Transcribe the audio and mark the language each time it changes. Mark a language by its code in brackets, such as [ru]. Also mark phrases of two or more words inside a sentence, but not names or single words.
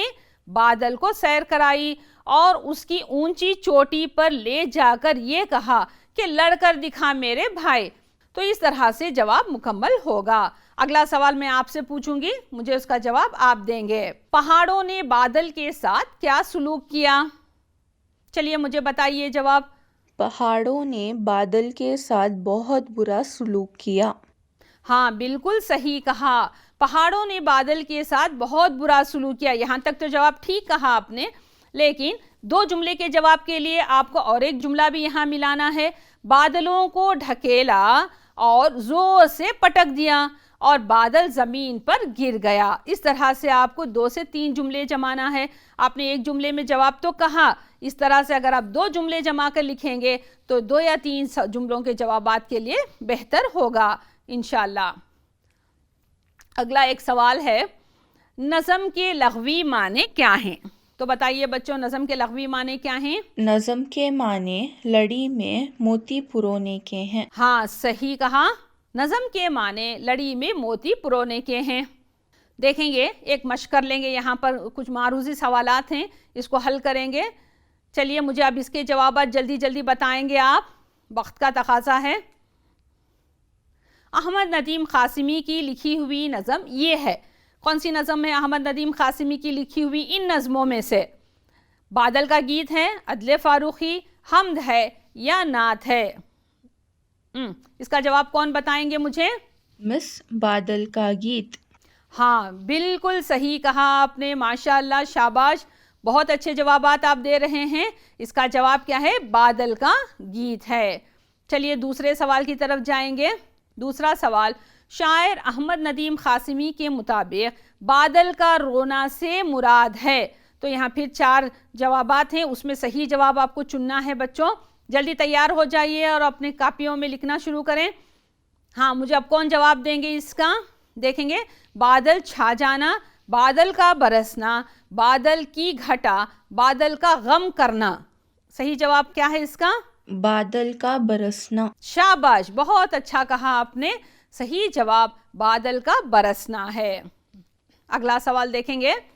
[ur] بادل کو سیر کرائی، اور اس کی اونچی چوٹی پر لے جا کر یہ کہا کہ لڑ کر دکھا میرے بھائی۔ تو اس طرح سے جواب مکمل ہوگا۔ اگلا سوال میں آپ سے پوچھوں گی، مجھے اس کا جواب آپ دیں گے۔ پہاڑوں نے بادل کے ساتھ کیا سلوک کیا؟ چلیے مجھے بتائیے جواب۔ پہاڑوں نے بادل کے ساتھ بہت برا سلوک کیا. ہاں بالکل صحیح کہا، پہاڑوں نے بادل کے ساتھ بہت برا سلوک کیا۔ یہاں تک تو جواب ٹھیک کہا آپ نے، لیکن 2 جملے کے جواب کے لیے آپ کو اور ایک جملہ بھی یہاں ملانا ہے۔ بادلوں کو ڈھکیلا اور زور سے پٹک دیا اور بادل زمین پر گر گیا۔ اس طرح سے آپ کو 2 سے 3 جملے جمانا ہے۔ آپ نے ایک جملے میں جواب تو کہا، اس طرح سے اگر آپ 2 جملے جما کر لکھیں گے تو 2 یا 3 جملوں کے جوابات کے لیے بہتر ہوگا انشاءاللہ۔ اگلا ایک سوال ہے، نظم کے لغوی معنی کیا ہیں؟ تو بتائیے بچوں، نظم کے لغوی معنی کیا ہیں؟ نظم کے معنی لڑی میں موتی پرونے کے ہیں. ہاں صحیح کہا، نظم کے معنی لڑی میں موتی پرونے کے ہیں۔ دیکھیں گے، ایک مشق کر لیں گے، یہاں پر کچھ معروضی سوالات ہیں، اس کو حل کریں گے۔ چلیے مجھے اب اس کے جوابات جلدی جلدی بتائیں گے آپ، وقت کا تقاضا ہے۔ احمد ندیم قاسمی کی لکھی ہوئی نظم یہ ہے۔ کون سی نظم ہے احمد ندیم قاسمی کی لکھی ہوئی؟ ان نظموں میں سے بادل کا گیت ہے، عدل فاروقی، حمد ہے یا نعت ہے؟ اس کا جواب کون بتائیں گے مجھے؟ مس بادل کا گیت. ہاں بالکل صحیح کہا آپ نے، ماشاءاللہ، شاباش، بہت اچھے جوابات آپ دے رہے ہیں۔ اس کا جواب کیا ہے؟ بادل کا گیت ہے۔ چلیے دوسرے سوال کی طرف جائیں گے۔ دوسرا سوال، شاعر احمد ندیم قاسمی کے مطابق بادل کا رونا سے مراد ہے۔ تو یہاں پھر 4 جوابات ہیں، اس میں صحیح جواب آپ کو چننا ہے بچوں۔ جلدی تیار ہو جائیے اور اپنے کاپیوں میں لکھنا شروع کریں۔ ہاں مجھے اب کون جواب دیں گے اس کا؟ دیکھیں گے، بادل چھا جانا، بادل کا برسنا، بادل کی گھٹا، بادل کا غم کرنا. صحیح جواب کیا ہے اس کا? بادل کا برسنا. شاباش، بہت اچھا کہا آپ نے۔ صحیح جواب بادل کا برسنا ہے. اگلا سوال دیکھیں گے.